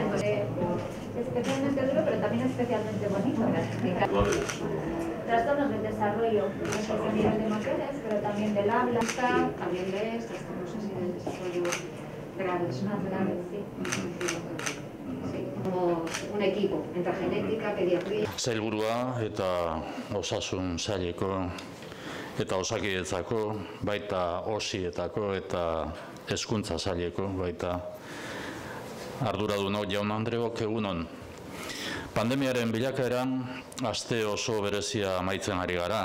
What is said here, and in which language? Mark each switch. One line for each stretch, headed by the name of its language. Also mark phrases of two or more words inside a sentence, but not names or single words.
Spanish: Especialmente duro, pero también especialmente bonito. Trastornos del desarrollo, a nivel de motores, pero también del habla. También de estas cosas y del desarrollo graves, más graves, sí. Sí, como un equipo entre genética, pediatría.
Basque: Sailburua eta osasun saileko eta osakidetzako, baita osietako eta hezkuntza saileko, baita arduradunok jaun andreok egunon. Pandemiaren bilakaeran aste oso berezia amaitzen ari gara.